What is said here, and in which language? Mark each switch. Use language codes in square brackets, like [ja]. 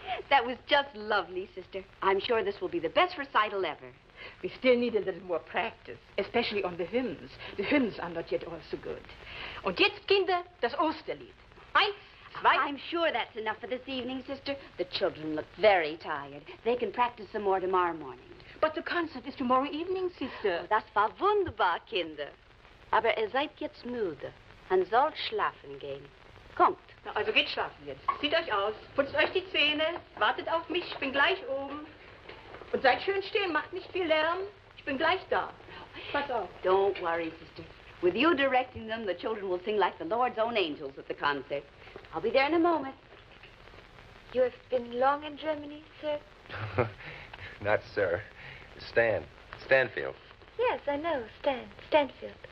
[en] That was just lovely, sister. I'm sure this will be the best recital ever. We still need a little more practice, especially on the hymns. The hymns are not yet all so good. [de] Und jetzt, Kinder, das Osterlied. 1, 2. [en] I'm sure that's enough for this evening, sister. The children look very tired. They can practice some more tomorrow morning. But the concert is tomorrow evening, sister. [de] Oh, das war wunderbar, Kinder. Aber seid jetzt müde und sollt schlafen gehen. Kommt. Na, also geht schlafen jetzt. Zieht euch aus, putzt euch die Zähne, wartet auf mich, ich bin gleich oben. Und seid schön stehen, macht nicht viel Lärm. Ich bin gleich da. Pass auf. [en] Don't worry, sister. With you directing them, the children will sing like the Lord's own angels at the concert. I'll be there in a moment. You have been long in Germany, sir? Not sir. Stanfield. Yes, I know. Stanfield.